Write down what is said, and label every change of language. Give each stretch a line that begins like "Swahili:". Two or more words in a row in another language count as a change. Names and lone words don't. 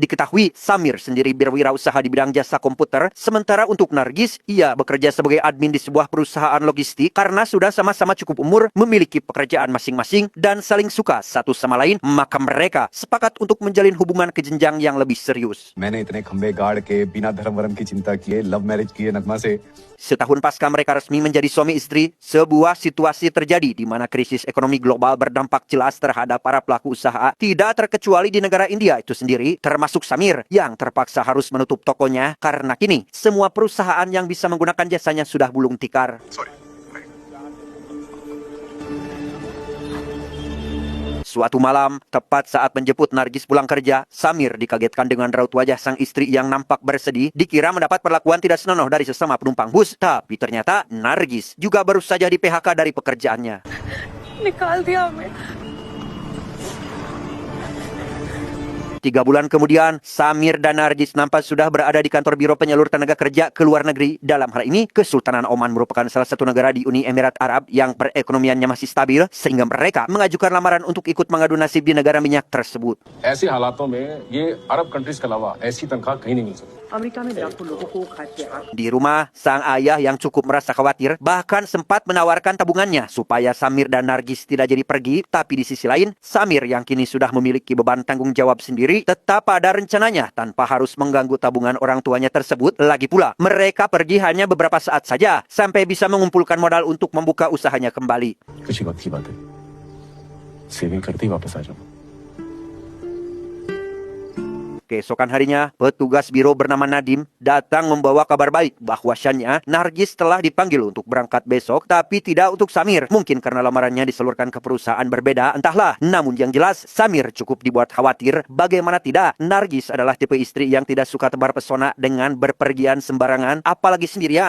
Indonesian: Diketahui Samir sendiri berwirausaha di bidang jasa komputer, sementara untuk Nargis, ia bekerja sebagai admin di sebuah perusahaan logistik karena sudah sama-sama cukup umur, memiliki pekerjaan masing-masing dan saling suka satu sama lain, maka mereka sepakat untuk menjalin hubungan ke jenjang yang lebih serius.
Hindi: मैंने इतने खंबे गाड़ के बिना धर्म वर्म की चिंता किए
English: love marriage
Hindi: किए नगमा से.
Indonesian: Setahun pasca mereka resmi menjadi suami istri, sebuah situasi terjadi di mana krisis ekonomi global berdampak jelas terhadap para pelaku usaha, tidak terkecuali di negara India itu sendiri, termasuk Samir yang terpaksa harus menutup tokonya karena kini semua perusahaan yang bisa menggunakan jasanya sudah gulung tikar. Suatu malam, tepat saat menjemput Nargis pulang kerja, Samir dikagetkan dengan raut wajah sang istri yang nampak bersedih. Dikira mendapat perlakuan tidak senonoh dari sesama penumpang bus, tapi ternyata Nargis juga baru saja di PHK dari pekerjaannya.
Hindi: निकाल दिया हमें.
Indonesian: 3 bulan kemudian, Samir dan Nargis nampak sudah berada di kantor Biro Penyalur Tenaga Kerja ke luar negeri. Dalam hal ini, Kesultanan Oman merupakan salah satu negara di Uni Emirat Arab yang perekonomiannya masih stabil, sehingga mereka mengajukan lamaran untuk ikut mengadu nasib di negara minyak tersebut.
Hindi: ऐसे हालातों में ये
English: Arab countries
Hindi: के अलावा ऐसी तनख्वाह कहीं नहीं मिल सकती.
Indonesian: Di rumah, sang ayah yang cukup merasa khawatir bahkan sempat menawarkan tabungannya supaya Samir dan Nargis tidak jadi pergi. Tapi di sisi lain, Samir yang kini sudah memiliki beban tanggung jawab sendiri tetap pada rencananya tanpa harus mengganggu tabungan orang tuanya tersebut. Lagi pula, mereka pergi hanya beberapa saat saja sampai bisa mengumpulkan modal untuk membuka usahanya kembali.
Hindi: कुछ वक्त की बात है. सेविंग करते ही वापस आ जाऊं.
Indonesian: Keesokan harinya, petugas biro bernama Nadim datang membawa kabar baik bahwasannya Nargis telah dipanggil untuk berangkat besok, tapi tidak untuk Samir. Mungkin karena lamarannya disalurkan ke perusahaan berbeda, entahlah. Namun yang jelas, Samir cukup dibuat khawatir. Bagaimana tidak, Nargis adalah tipe istri yang tidak suka tebar pesona dengan berpergian sembarangan, apalagi sendirian.